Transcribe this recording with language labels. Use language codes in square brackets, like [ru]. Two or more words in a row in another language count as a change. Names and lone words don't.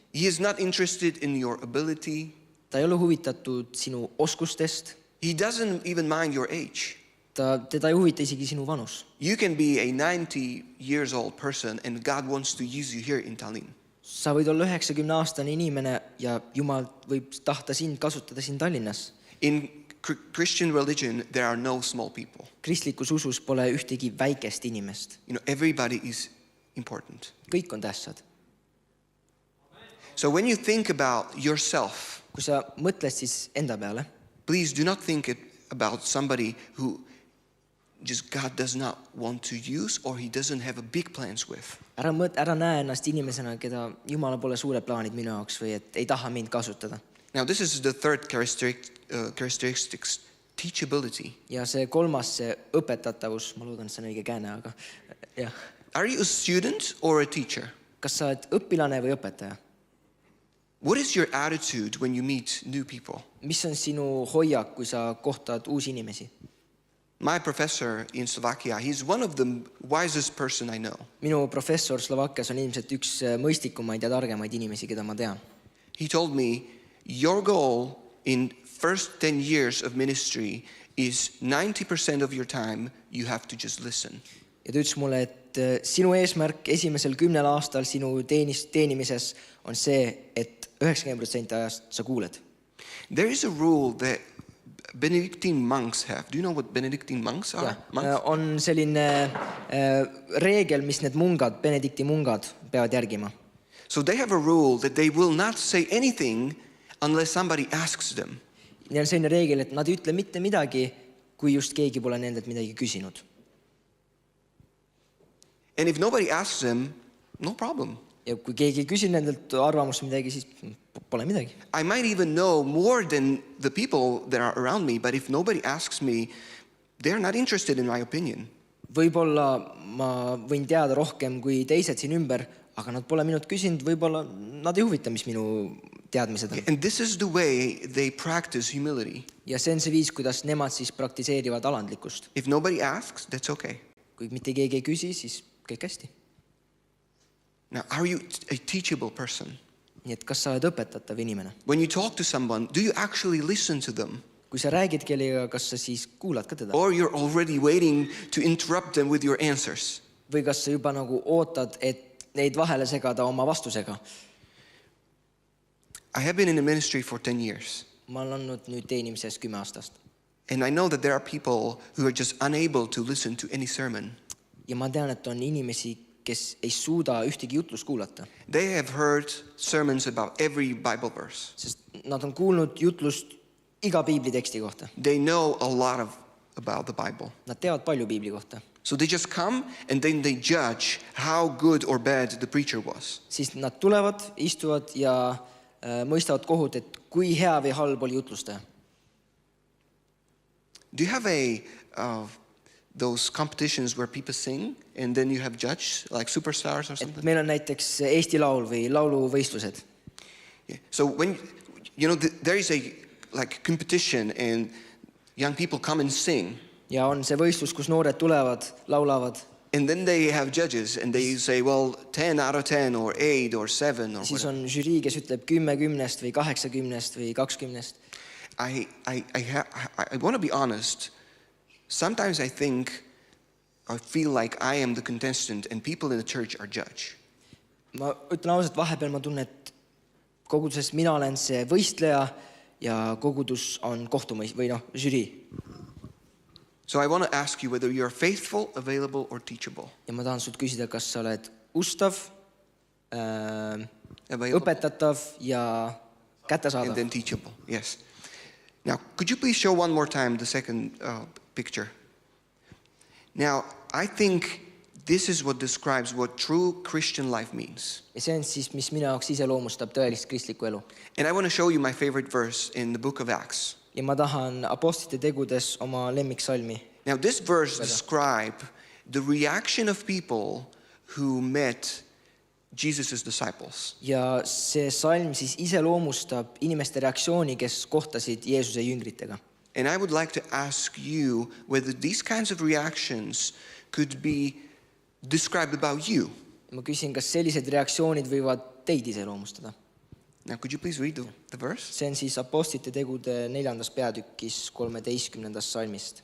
[en] He is not interested in your ability. [et] Ta ei ole huvitatud sinu oskustest. [en] He doesn't even mind your age. [et] Teda ei huvita isegi sinu vanus. [en] You can be a 90 years old person and God wants to use you here in Tallinn. [et] Sa võid olla 90-aastane inimene ja Jumal võib tahta sind kasutada siin Tallinnas. [en] In Christian religion, there are no small people. [et] Kristlikus usus pole ühtegi väikest inimest. [en] You know, everybody is important. [et] Kõik on tähtsad. [en] So when you think about yourself, [et] Kui sa mõtled siis enda peale, [en] please do not think about somebody who just God does not want to use or he doesn't have a big plans with. [et] ära näe ennast inimesena, keda Jumalal pole suured plaanid minu jaoks või et ei taha mind kasutada. [en] Now this is the third characteristics, teachability. [et] Ja see kolmas, see õpetatavus, ma loodan, et see on õige kääne, aga jah. [en] Are you a student or a teacher? [et] Kas sa oled õpilane või õpetaja? [en] What is your attitude when you meet new people? [et] Mis on sinu hoiak, kui sa kohtad uusi inimesi? [en] My professor in Slovakia, he's one of the wisest person I know. [et] Minu professor Slovakkias on ilmselt üks mõistikumaid ja targemaid inimesi, keda ma tean. [en] He told me, your goal in first 10 years of ministry is 90% of your time you have to just listen. [et] Ja ta ütles mulle, et sinu eesmärk esimesel 10 aastal sinu teenimises on see, et 90% ajast sa kuuled. [en] There is a rule that Benedictine monks have. Do you know what Benedictine monks are? Monks? [et] On selline reegel, mis need mungad, Benedikti mungad peavad järgima. [en] So they have a rule that they will not say anything unless somebody asks them. [et] Neil on selline reegel, et nad ei ütle mitte midagi, kui just keegi pole nendelt midagi küsinud. [en] And if nobody asks them, no problem. [et] Ja kui keegi ei küsi nendelt arvamust midagi, siis pole midagi. [en] I might even know more than the people that are around me, but if nobody asks me, they're not interested in my opinion. [et] Võib-olla ma võin teada rohkem kui teised siin ümber, aga nad pole minult küsinud, võib-olla nad ei huvita, mis minu teadmised on. [en] And this is the way they practice humility. [et] Ja see on see viis, kuidas nemad siis praktiseerivad alandlikkust. [en] If nobody asks, that's okay. [et] Kui mitte keegi ei küsi, siis kõik hästi. [en] Now, are you a teachable person? [et] Nii et kas sa oled õpetatav inimene? [en] When you talk to someone, do you actually listen to them? [et] Kui sa räägid kellega, kas sa siis kuulad ka teda? [en] Or you're already waiting to interrupt them with your answers? [et] Või kas sa juba nagu ootad, et neid vahele segada oma vastusega? [en] I have been in the ministry for 10 years. [et] Ma olen olnud nüüd teenimises 10 aastast. [en] And I know that there are people who are just unable to listen to any sermon. [et] Ja ma tean, et on inimesi, kes ei suuda ühtegi jutlust kuulata. [en] They have heard sermons about every Bible verse. [et] Sest nad on kuulnud jutlust iga piibliteksti kohta. [en] They know a lot about the Bible. [et] Nad teavad palju piibli kohta. [en] So they just come and then they judge how good or bad the preacher was. [et] Siis nad tulevad, istuvad ja mõistavad kohut, et kui hea või halb oli jutlustaja. [en] Do you have those competitions where people sing and then you have judge like superstars or something? [et] Meil on näiteks Eesti Laul või lauluvõistlused. [en] Yeah. So when you know there is a like competition and young people come and sing. [et] Ja on see võistlus, kus noored tulevad, laulavad. [en] And then they have judges and they say, well, 10 out of 10 or 8 or 7 or [et] Siis [en] whatever. [et] on žürii, kes ütleb 10 või 80 või 20. [en] I want to be honest. Sometimes I think or feel like I am the contestant and people in the church are judge. [et] Ma ütlen ausalt, vahepeal ma tunnen, et koguduses mina olen see võistleja ja kogudus on või žürii. [en] So I want to ask you whether you're faithful, available or teachable. [et] Ja ma tahan sult küsida, kas sa oled ustav, [en] Available [et] õpetatav ja [en] and [et] kättesaadav. [en] then teachable. Yes. Now, could you please show one more time the second picture? Now, I think this is what describes what true Christian life means. [et] Ja see on siis, mis minu jaoks iseloomustab tõelist kristlikku elu. [en] And I want to show you my favorite verse in the book of Acts. [et] Ja ma tahan apostlite tegudes oma lemmiksalmi. [en] Now, this verse describes the reaction of people who met Jesus' disciples. [et] Ja see salm siis iseloomustab inimeste reaktsiooni, kes kohtasid Jeesuse jüngritega. [en] And I would like to ask you whether these kinds of reactions could be described about you. [et] Ma küsin, kas sellised reaktsioonid võivad teid iseloomustada? [en] Now, could you please read the verse? [et] See on siis apostlite tegude 4. peatükis 13. salmist.